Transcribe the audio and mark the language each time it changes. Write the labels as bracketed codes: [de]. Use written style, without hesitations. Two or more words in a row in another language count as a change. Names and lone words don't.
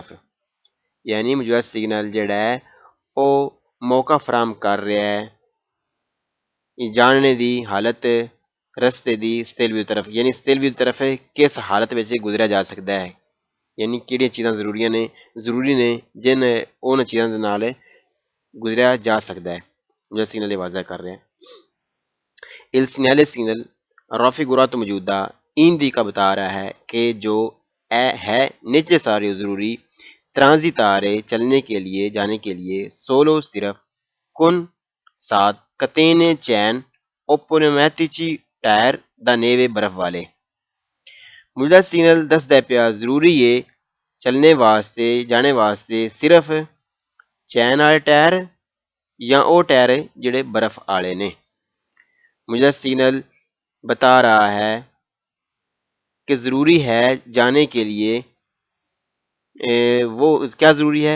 [pa] یعنی موجودہ سگنل جڑا ہے وہ موقع فراہم کر رہا ہے جاننے دی حالت رستے دی stelvio طرف، یعنی stelvio طرف کس حالت میں گزرا جا سکتا ہے، یعنی کیڑی چیزاں ضروری نے جن ان چیزاں دے نال گزریا جا سکتا ہے، جو سگنل واضح کر رہے ہیں۔ [it] Il segnale signal raffigurato [ur] موجودہ این دی کا بتا رہا ہے کہ جو ہے necessario ضروری، transitare چلنے کے لیے، جانے کے لیے، solo صرف، con ساتھ، catene چین، [it] o pneumatici [ur] ٹائر [it] da neve [ur] برف والے۔ [pa] موجودہ سگنل دسدا پیا ضروری ہے چلنے واسطے، جانے واسطے صرف چین والے ٹائر یا او ٹائر جڑے برف والے نے۔ [ur] موجودہ سگنل بتا رہا ہے کہ ضروری ہے جانے کے لیے، وہ کیا ضروری ہے؟